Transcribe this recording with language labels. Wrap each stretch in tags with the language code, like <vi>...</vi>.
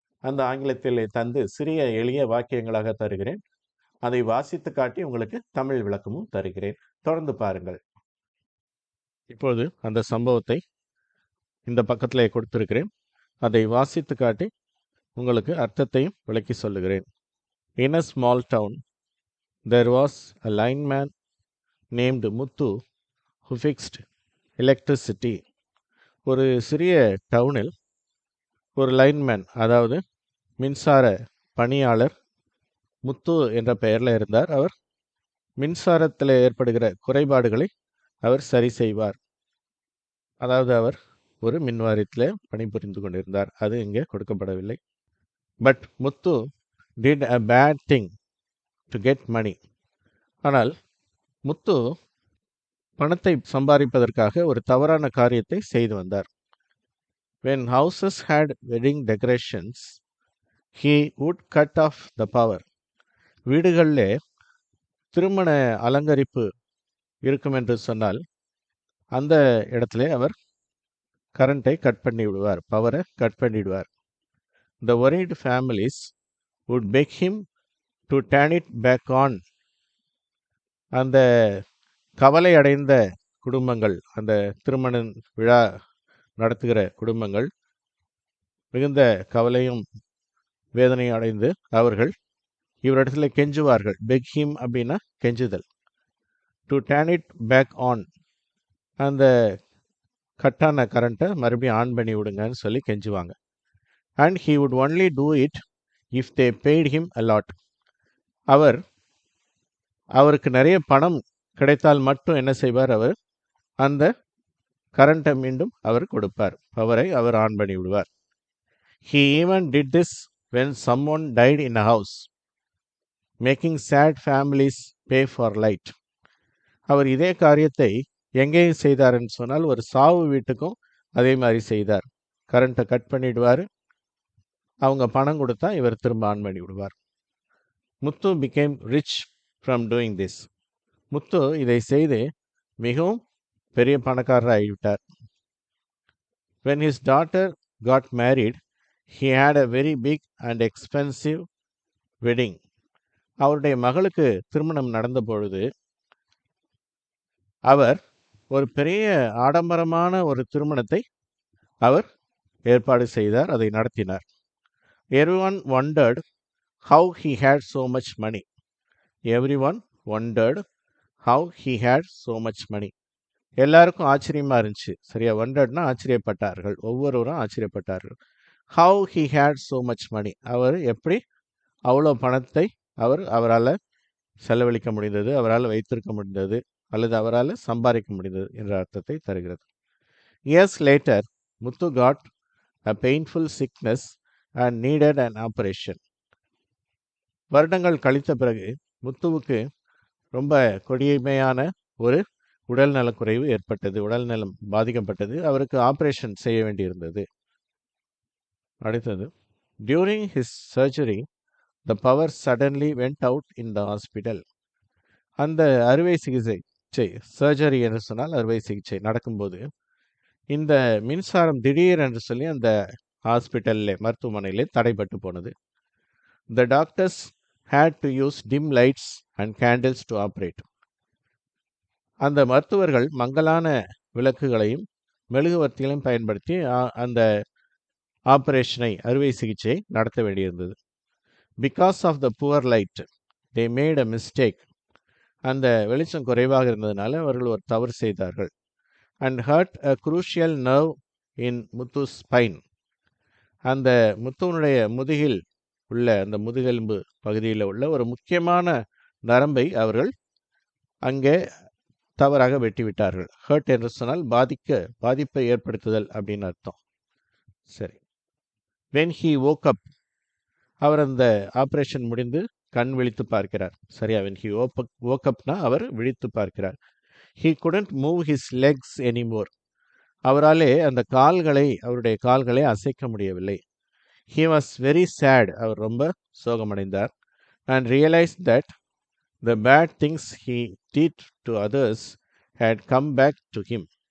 <ta>அந்த ஆங்கிலத்திலே தந்து சிறிய எளிய வாக்கியங்களாக தருகிறேன். அதை வாசித்து காட்டி உங்களுக்கு தமிழ் விளக்கமும் தருகிறேன். தொடர்ந்து பாருங்கள். இப்போது அந்த சம்பவத்தை இந்த பக்கத்திலே கொடுத்திருக்கிறேன். அதை வாசித்து காட்டி உங்களுக்கு அர்த்தத்தையும் விளக்கி சொல்லுகிறேன்.</ta> <en>In a small town, there was a lineman named Muthu who fixed electricity.</en> <ta>ஒரு சிறிய டவுனில் ஒரு லைன்மேன், அதாவது மின்சார பணியாளர் முத்து என்ற பெயரில் இருந்தார். அவர் மின்சாரத்தில் ஏற்படுகிற குறைபாடுகளை அவர் சரி செய்வார். அதாவது அவர் ஒரு மின்வாரியத்தில் பணிபுரிந்து கொண்டிருந்தார். அது இங்கே கொடுக்கப்படவில்லை.</ta> <en>But Muthu did a bad thing to get money.</en> <ta>ஆனால் முத்து பணத்தை சம்பாதிப்பதற்காக ஒரு தவறான காரியத்தை செய்து வந்தார்.</ta> <en>When houses had wedding decorations, he would cut off the power.</en> <ta>வீடுகளிலே திருமண அலங்கரிப்பு இருக்கும் என்று சொன்னால் அந்த இடத்திலே அவர் கரண்ட்டை கட் பண்ணி விடுவார், பவரை கட் பண்ணிடுவார்.</ta> <en>The worried families would beg him to turn it back on.</en> <ta>அந்த கவலை அடைந்த குடும்பங்கள், அந்த திருமண விழா நடத்துகிற குடும்பங்கள் மிகுந்த கவலையும் வேதனையும் அடைந்து அவர்கள் இவரிடத்துல கெஞ்சுவார்கள்.</ta> <en>beg him</en> <ta>அப்படின்னா கெஞ்சுதல்.</ta> <en>to turn it back on,</en> <ta>அந்த கட்டான கரண்ட்டை மறுபடியும் ஆன் பண்ணி விடுங்கன்னு சொல்லி கெஞ்சுவாங்க.</ta> <en>And he would only do it if they paid him a lot.</en> <ta>அவருக்கு நிறைய பணம் கிடைத்தால் மட்டும் என்ன செய்வார், அவர் அந்த கரண்ட்டை மீண்டும் அவர் கொடுப்பார், பவரை அவர் ஆன் பண்ணி விடுவார்.</ta> <en>He even did this when someone died in a house, making sad families pay for light.</en> <ta>அவர் இதே காரியத்தை எங்கேயும் செய்தார்ன்னு சொன்னால் ஒரு சாவு வீட்டுக்கும் அதே மாதிரி செய்தார். கரண்ட்டை கட் பண்ணிடுவார், அவங்க பணம் கொடுத்தா இவர் திரும்ப ஆன் பண்ணி விடுவார்.</ta> <en>Muthu became rich from doing this.</en> <ta>முத்து இதை செய்து மிகவும் பெரிய பணக்காரர் ஆகிவிட்டார்.</ta> <en>When his daughter got married, he had a very big and expensive wedding.</en> <ta>அவருடைய மகளுக்கு திருமணம் நடந்த பொழுது அவர் ஒரு பெரிய ஆடம்பரமான ஒரு திருமணத்தை அவர் ஏற்பாடு செய்தார், அதை நடத்தினார்.</ta> <en>Everyone wondered how he had so much money. Everyone wondered how he had so much money.</en> <ta>எல்லாருக்கும் ஆச்சரியமா இருந்துச்சு. சரியா?</ta> <en>wonderedனா</en> <ta>ஆச்சரியப்பட்டார்கள், ஒவ்வொருவரும் ஆச்சரியப்பட்டார்கள்.</ta> <en>How he had so much money.</en> <ta>அவர் எப்படி அவ்வளோ பணத்தை அவரால் செலவழிக்க முடிந்தது, அவரால் வைத்திருக்க முடிந்தது, அல்லது அவரால் சம்பாதிக்க முடிந்தது என்ற அர்த்தத்தை தருகிறது.</ta> <en>Years later, Muthu got a painful sickness and needed an operation.</en> <ta>வருடங்கள் கழித்த பிறகு முத்துவுக்கு ரொம்ப கொடுமையான ஒரு உடல் நலக்குறைவு ஏற்பட்டது, உடல் நலம் பாதிக்கப்பட்டது, அவருக்கு ஆபரேஷன் செய்ய வேண்டியிருந்தது.</ta> <en>அடுத்தது, during his surgery the power suddenly went out in the hospital.</en> <ta>அந்த அறுவை சிகிச்சை சர்ஜரி என்று சொன்னால் அறுவை சிகிச்சை நடக்கும்போது இந்த மின்சாரம் திடீர் என்று சொல்லி அந்த ஹாஸ்பிட்டல்ல மருத்துவமனையிலே தடைப்பட்டு போனது.</ta> <en>The doctors had to use dim lights and candles to operate.</en> <ta>அந்த மருத்துவர்கள் மங்கலான விளக்குகளையும் மெழுகுவர்த்திகளையும் பயன்படுத்தி அந்த ஆபரேஷனை அறுவை சிகிச்சை நடத்த வேண்டியிருந்தது.</ta> <en>Because of the poor light they made a mistake.</en> <ta>அந்த வெளிச்சம் குறைவாக இருந்ததுனால அவர்கள் ஒரு தவறு செய்தார்கள்.</ta> <en>And hurt a crucial nerve in Muthu's spine.</en> <ta>அந்த முத்துவனுடைய முதுகில் உள்ள அந்த முதுகெலும்பு பகுதியில் உள்ள ஒரு முக்கியமான நரம்பை அவர்கள் அங்கே தவறாக வெட்டிவிட்டார்கள். ஹர்ட் என்று சொன்னால் பாதிப்பை ஏற்படுத்துதல் அப்படின்னு அர்த்தம். சரி.</ta> <en>when he woke up,</en> <ta>அவர் அந்த ஆபரேஷன் முடிந்து கண் விழித்து பார்க்கிறார். சரியா?</ta> <en>when he woke upனா</en> <ta>அவர் விழித்து பார்க்கிறார்.</ta> <en>He couldn't move his legs anymore.</en> <ta>அவராலே அந்த அவருடைய கால்களை அசைக்க முடியவில்லை.</ta> <en>He was very sad.</en> <ta>அவர் ரொம்ப சோகமடைந்தார்.</ta> <en>And realized that the bad things he did to others had come back to him.</en>